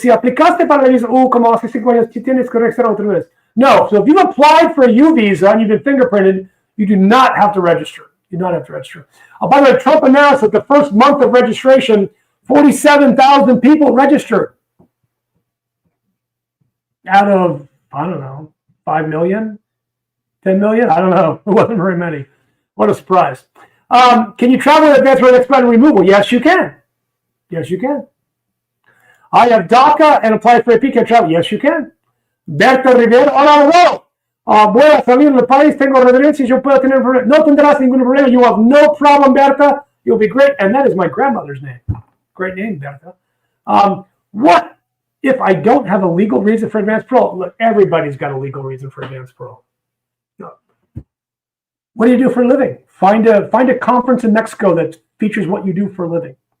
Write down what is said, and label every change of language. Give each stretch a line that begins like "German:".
Spanish: Si aplicaste para la visa U como hace 5 años, tienes que registrar otra vez.
English: No. So if you've applied for a U visa and you've been fingerprinted, you do not have to register. You do not have to register. By the way, Trump announced that the first month of registration, 47,000 people registered. Out of, I don't know, 5 million? 10 million? I don't know. It wasn't very many. What a surprise. Can you travel in advance for expedited removal? Yes, you can. Yes, you can. I have DACA and applied for a PK travel. Yes, you can. Berta Rivera, hola, hello.
Spanish: Voy a salir del país, tengo residencia, yo puedo tener problema. No tendrás ningún problema.
English: You have no problem, Berta. You'll be great. And that is my grandmother's name. Great name, Berta. What if I don't have a legal reason for advance parole? Look, everybody's got a legal reason for advance parole. What do you do for a living? Find a conference in Mexico that features what you do for a living.